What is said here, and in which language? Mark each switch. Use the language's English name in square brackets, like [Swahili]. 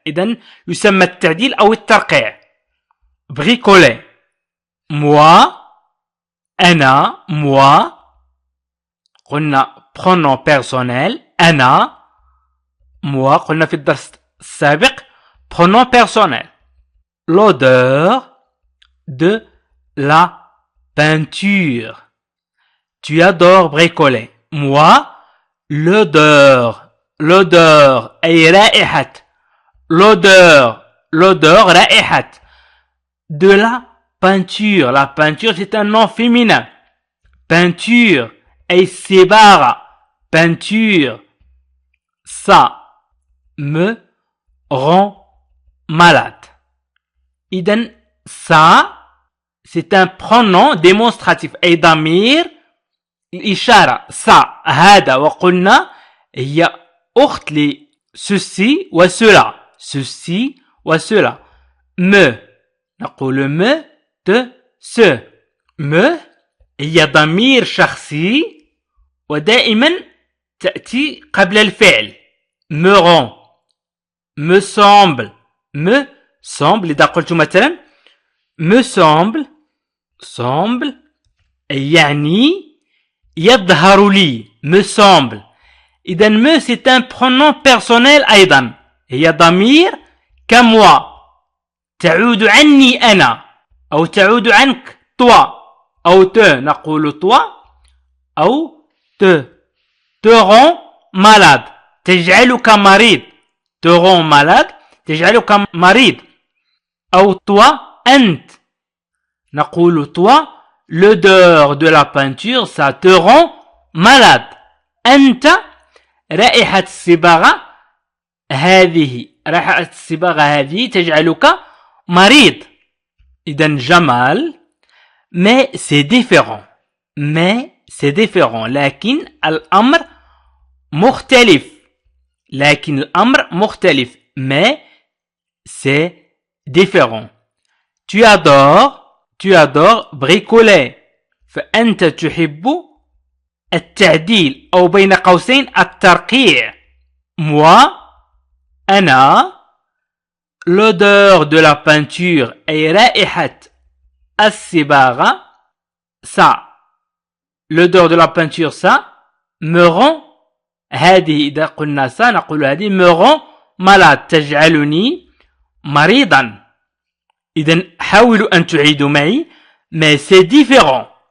[Arabic] إذن يسمى التعديل أو الترقيع. [French] bricoler moi، أنا، moi. قلنا [Arabic] pronom personnel أنا moi قلنا في الدرس السابق pronom personnel. [French] L'odeur de la peinture. Tu adores bricoler. Moi, l'odeur [Arabic] أي رائحة. [French] l'odeur رائحة de la peinture. La peinture c'est un nom féminin. [Arabic] Peinture أي الصباغة. [French] Peinture. Ça me rend malade. إذن ça c'est un pronom démonstratif [Arabic] أي ضمير الإشارة. ça هذا وقلنا هي أخت ل ceci و cela. [French] ceci و cela. me نقول me de ce. [Arabic] me هي ضمير شخصي ودائما تأتي قبل الفعل. [French] me rend me semble me semble [Arabic] إذا قلت مثلا [French] me semble [Arabic] يعني يظهر لي. [French] me semble. إذا me c'est un pronom personnel أيضا. [Arabic] هي ضمير كموا تعود عني أنا أو تعود عنك toi أو te نقول toi أو [French] te rend malade [Arabic] تجعلك مريض. [French] te rend malade [Arabic] تجعلك مريض. [French] أو toi [Arabic] أنت نقول [French] toi l'odeur de la peinture ça te rend malade. [Arabic] أنت رائحة الصباغة هذه تجعلك مريض. [French] إذن جمال mais c'est différent. [Arabic] لكن الأمر مختلف. [French] mais c'est différent. tu adores bricoler. [Arabic] فأنت تحب التعديل أو بين قوسين الترقيع. [French] moi أنا l'odeur de la peinture [Arabic] أي رائحة الصباغة [French] ça l'odeur de la peinture ça me rend [Arabic] هذه إذا قلنا [French] ça [Arabic] نقول هذه [French] me rend malade [Arabic] تجعلني مريضا. إذن حاولوا أن تعيدوا معي [French] mais c'est différent.